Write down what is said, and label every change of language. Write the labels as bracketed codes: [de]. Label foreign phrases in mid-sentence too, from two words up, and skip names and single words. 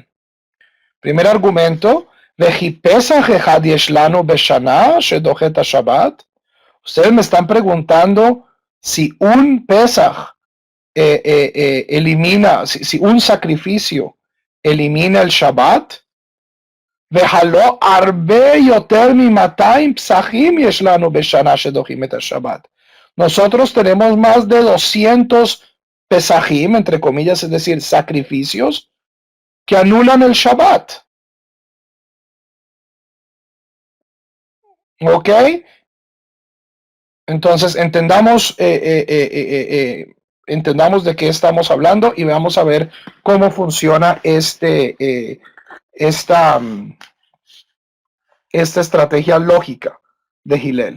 [es] Primer argumento, Shabbat. Ustedes me están preguntando si un Pesach elimina, si un sacrificio elimina el Shabbat. [he] והלא הרבה יותר מ-200 פסחים יש לנו בשנה שדוחים את השבת. [es] Nosotros tenemos más de 200 pesajim, entre comillas, es decir, sacrificios, que anulan el Shabbat. ¿Ok? Entonces, entendamos de qué estamos hablando y vamos a ver cómo funciona esta estrategia lógica de Hillel.